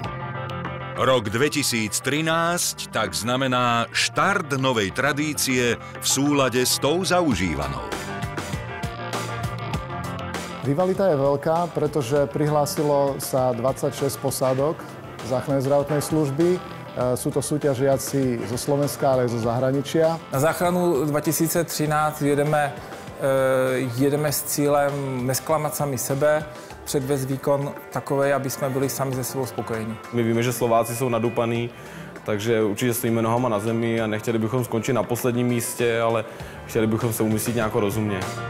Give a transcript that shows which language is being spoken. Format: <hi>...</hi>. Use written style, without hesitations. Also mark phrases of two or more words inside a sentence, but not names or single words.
<sk>Rok 2013 tak znamená štart novej tradície v súlade s tou zaužívanou. Rivalita je veľká, pretože prihlásilo sa 26 posádok záchrannej zdravotnej služby. Sú to súťažiaci zo Slovenska, ale aj zo zahraničia.</sk> <cs>Na záchranu 2013 jedeme s cílem nesklamat sami sebe, předvést výkon takovej, aby jsme byli sami ze sebou spokojení. My víme, že Slováci jsou nadupaní, takže určitě stojíme nohama na zemi a nechtěli bychom skončit na posledním místě, ale chtěli bychom se umístit nějak rozumně.</cs>